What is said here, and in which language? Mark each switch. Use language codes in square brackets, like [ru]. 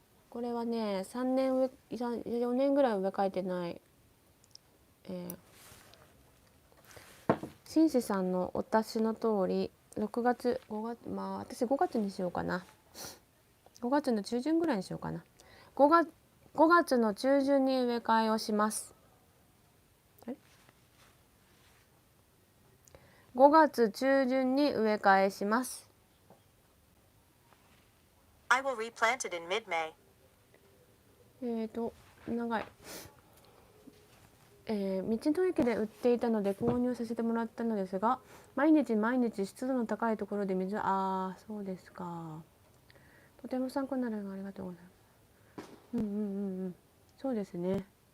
[ja] これはね3年上4年ぐらい植え替えてない、シンシさんのお達しの通り6月5月、まあ私5月にしようかな。 5月の中旬ぐらいにしようかな。5月の中旬に植え替えをします。 5月中旬に植え替えします。 [en] I will replant it in mid-May. [ja] 長い。道の駅で売っていたので購入させてもらったのですが、毎日湿度の高いところで水、そうですか。とても参考になるのありがとうございます。そうですね。